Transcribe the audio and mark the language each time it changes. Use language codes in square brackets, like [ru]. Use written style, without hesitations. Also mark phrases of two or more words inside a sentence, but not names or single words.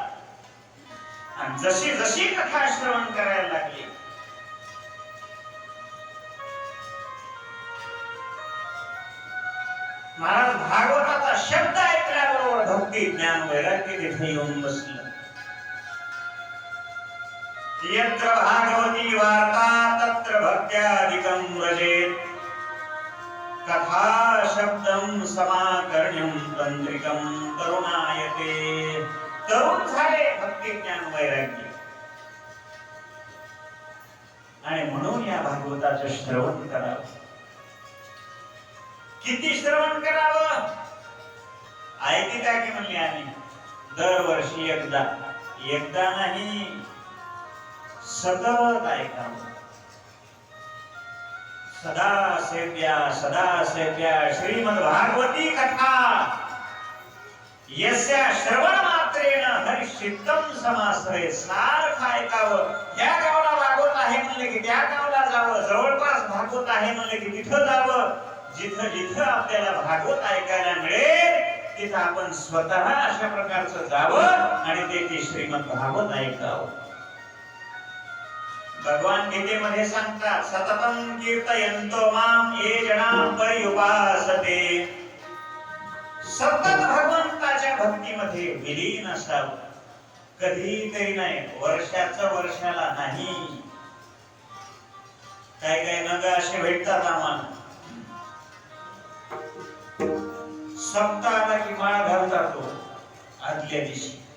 [mr] आणि जशी जशी कथा श्रवण करायला लागली, महाराज भागवताचा शब्द ऐकल्याबरोबर भक्ती ज्ञान वैराग्य तिथे येऊन बसलं. [sa] यत्र भागवती वार्ता तत्र भक्त्यादिकं व्रजेत कथा शब्दं समाकर्ण्यं तंत्रिकं तरुणायते. [mr] तरुण झाले भक्ती ज्ञान वैराग्य. आणि म्हणून या भागवताचं श्रवण करावं. किती श्रवण करावं? ऐकिता की म्हणले आम्ही दरवर्षी एकदा नाही, सतत ऐकावं. [sa] सदा सेव्या श्रीमद भागवती कथा यस्या श्रवण मात्रेण हरिचित्तम समाश्रय. [mr] सारखं ऐकावं. या गावाला भागवत आहे म्हणले की त्या गावाला जावं. जवळपास भागवत आहे म्हणले की तिथं जावं. जिथं जिथं आपल्याला भागवत ऐकायला मिळेल तिथं आपण स्वतः अशा प्रकारचं जावं आणि ते श्रीमद भागवत ऐकावं. भगवान गीतेमध्ये सांगतात, [sa] सततं कीर्तयन्तो मां ये जना पर्युपासते. [mr] सतत भगवंताच्या भक्तीमध्ये विलीन असावं. कधीतरी नाही, वर्षाला नाही. काय काय नग असे भेटतात आम्हाला. सप्ताहाला की माळ घालतात तो आदल्या दिवशी.